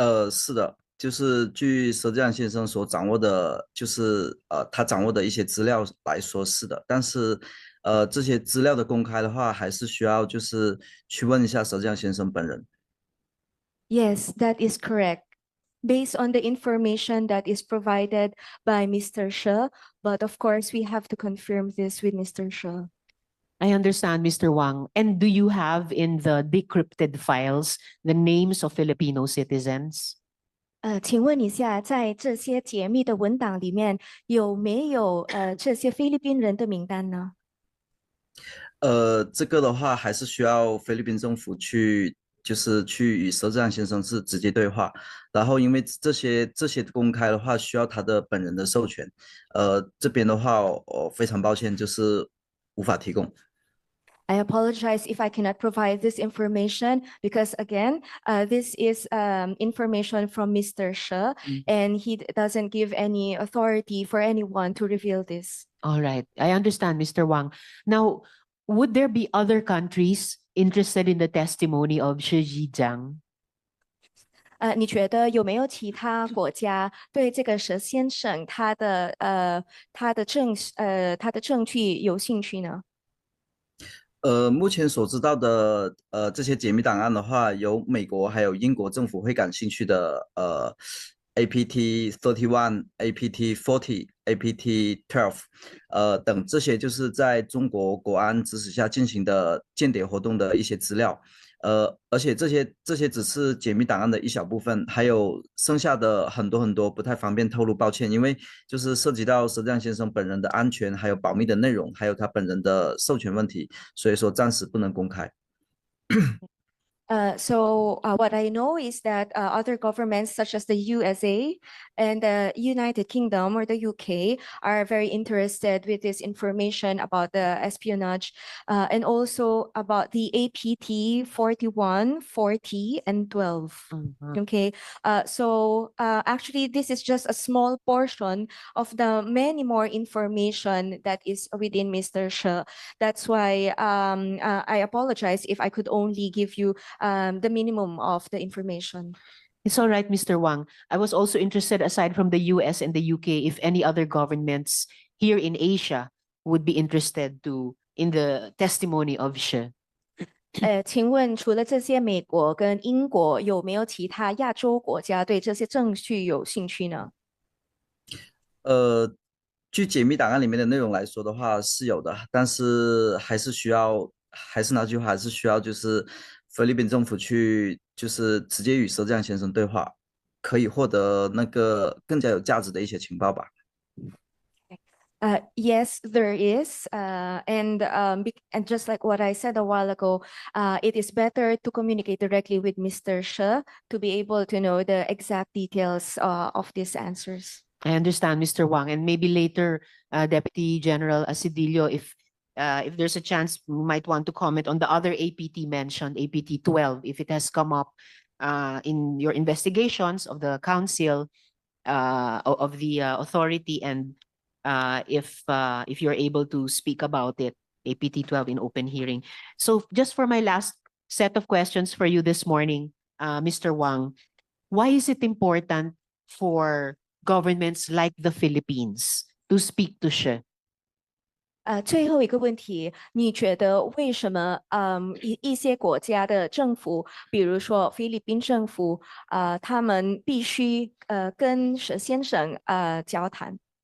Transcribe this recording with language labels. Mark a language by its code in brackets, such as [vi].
[zh] 是的，就是据佘江先生所掌握的，就是他掌握的一些资料来说是的，但是这些资料的公开的话，还是需要就是去问一下佘江先生本人。 [en] Yes, that is correct. Based on the information that is provided by Mr. She, but of course we have to confirm this with Mr. She. I understand, Mr. Wang. And do you have in the decrypted files the names of Filipino citizens? [zh] 请问一下，在这些解密的文档里面有没有这些菲律宾人的名单呢？这个的话还是需要菲律宾政府去，就是去与佘志安先生是直接对话，然后因为这些公开的话需要他的本人的授权，这边的话我非常抱歉，就是无法提供。 [en] I apologize if I cannot provide this information because again, this is information from Mr. She, and he doesn't give any authority for anyone to reveal this. All right. I understand, Mr. Wang. Now, would there be other countries interested in the testimony of Shi Zhijiang? [zh] 你觉得有没有其他国家对这个佘先生他的证据有兴趣呢？目前所知道的这些解密档案的话，有美国还有英国政府会感兴趣的APT 31、APT 40、APT 12等这些就是在中国国安指使下进行的间谍活动的一些资料。而且这些只是解密档案的一小部分，还有剩下的很多不太方便透露，抱歉，因为就是涉及到佘志安先生本人的安全，还有保密的内容，还有他本人的授权问题，所以说暂时不能公开。 [en] What I know is that other governments such as the USA and the United Kingdom or the UK are very interested with this information about the espionage and also about the APT 41, 40, and 12. Okay, actually, this is just a small portion of the many more information that is within Mr. She. That's why I apologize if I could only give you the minimum of the information. It's all right, Mr. Wang. I was also interested, aside from the US and the UK, if any other governments here in Asia would be interested in the testimony of She. [zh] 请问除了这些美国跟英国，有没有其他亚洲国家对这些证据有兴趣呢？据解密档案里面的内容来说的话是有的，但是还是那句话，还是需要就是菲律宾政府去就是直接与佘志阳先生对话，可以获得那个更加有价值的一些情报吧。 [en] Yes, there is. And just like what I said a while ago, it is better to communicate directly with Mr. She to be able to know the exact details of these answers. I understand, Mr. Wang, and maybe later, Deputy General Asidillo, if there's a chance, we might want to comment on the other APT mentioned, APT 12, if it has come up in your investigations of the council of the authority, and if you're able to speak about it, APT 12 in open hearing. So just for my last set of questions for you this morning, Mr. Wang, why is it important for governments like the Philippines to speak to She? [zh] 最后一个问题，你觉得为什么一些国家的政府，比如说菲律宾政府，他们必须跟佘先生交谈？